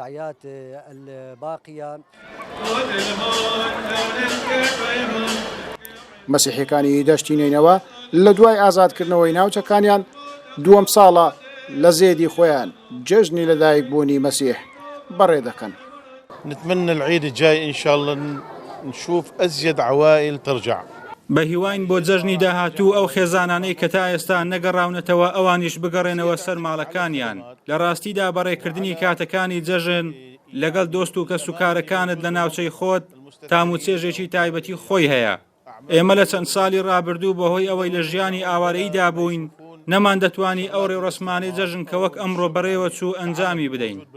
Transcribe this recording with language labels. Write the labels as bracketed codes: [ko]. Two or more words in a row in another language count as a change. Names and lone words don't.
[ckb] مەسیحیەکانی دەشتی نینەوە لە دوای ئازادکردنەوەی ناوچەکانیان دووەم ساڵە لە زێدی خۆیان جەژنی لەدایکبوونی مەسیح بەڕێ دەکەن. [ar] نتمنى العيد الجاي إن شاء الله نشوف أزيد عوائل ترجع. [ckb] بە هیواین بۆ جەژنی داهاتوو ئەو خێزانانەی کە تا ئێستا نەگەڕاونەتەوە ئەوانیش بگەڕێنەوە سەر ماڵەکانیان. لە ڕاستیدا بەڕێکردنی کاتەکانی جەژن لەگەڵ دۆست و کەس و کارەکانت لە ناوچەی خۆت تاموچێژێکی تایبەتی خۆی هەیە. ئێمە لە چەند ساڵی ڕابردوو بەهۆی ئەوەی لە ژیانی ئاوارەییدا بووین نەمان دەتوانی ئەو ڕێوڕسمانەی جەژن کە وەک ئەمڕۆ بەڕێوە چوو ئەنجامی بدەین.